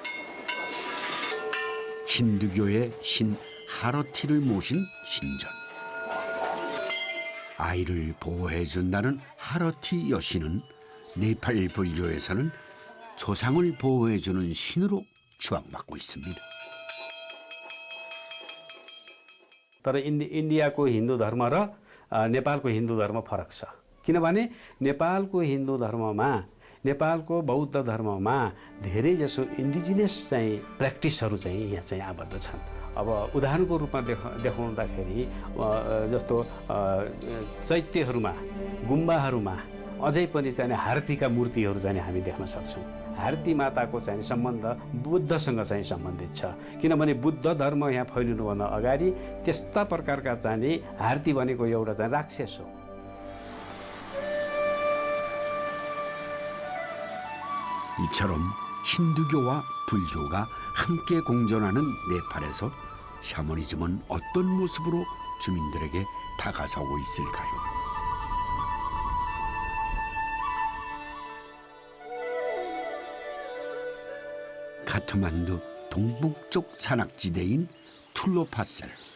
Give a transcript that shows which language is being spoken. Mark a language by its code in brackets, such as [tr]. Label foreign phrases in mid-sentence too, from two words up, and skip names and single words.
[ko] 힌두교의 신 하러티를 모신 신전. 아이를 보호해준다는 하러티 여신은 네팔 불교에서는 조상을 보호해주는 신으로 추앙받고 있습니다. [ne] तर इन्डियाको हिन्दू धर्म र नेपालको हिन्दू धर्म फरक छ किनभने नेपालको हिन्दू धर्ममा नेपालको बौद्ध धर्ममा धेरै जसो इन्डिजिनियस चाहिँ प्र्याक्टिसहरू चाहिँ यहाँ चाहिँ आबद्ध छन्। अब उदाहरणको रूपमा देखाउँदाखेरि जस्तो चैत्यहरूमा गुम्बाहरूमा अझै पनि चाहिँ हार्तीका मूर्तिहरू चाहिँ हामी देख्न सक्छौँ। हार्ती माताको चाहिँ सम्बन्ध बुद्धसँग चाहिँ सम्बन्धित छ किनभने बुद्ध धर्म यहाँ फैलिनुभन्दा अगाडि त्यस्ता प्रकारका चाहिँ हार्ती भनेको एउटा चाहिँ राक्षस हो। [ko] 이처럼 힌두교와 불교가 함께 공존하는 네팔에서 샤머니즘은 어떤 모습으로 주민들에게 다가서고 있을까요? 카트만두 동북쪽 산악지대인 툴로파셀.